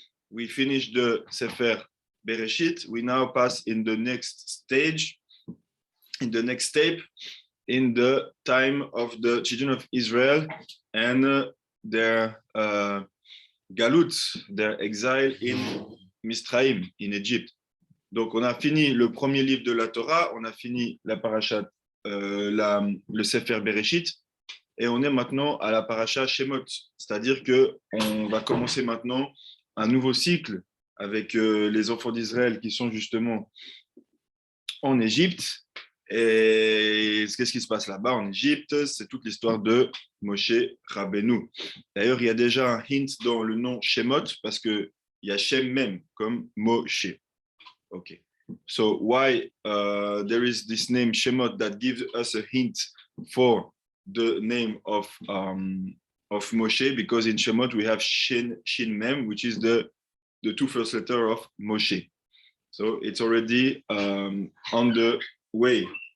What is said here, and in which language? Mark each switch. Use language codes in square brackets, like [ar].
[en] We finished the Sefer Bereshit. We now pass in the next stage, in the next step, in the time of the children of Israel and their galut, their exile in Misraïm, in Egypt. [fr] Donc, on a fini le premier livre de la Torah, on a fini la parasha, le Sefer Bereshit, et on est maintenant à la parasha Shemot, c'est-à-dire qu'on va commencer maintenant un nouveau cycle avec les enfants d'Israël qui sont justement en Égypte. Et qu'est-ce qui se passe là-bas en Égypte? C'est toute l'histoire de Moshe Rabbeinu. D'ailleurs, il y a déjà un hint dans le nom Shemot parce qu'il y a Shem même comme Moshe. [en] Okay. So why there is this name Shemot that gives us a hint for the name of Moshe? Because in Shemot we have Shin Mem, which is the two first letter of Moshe. So it's already on the way.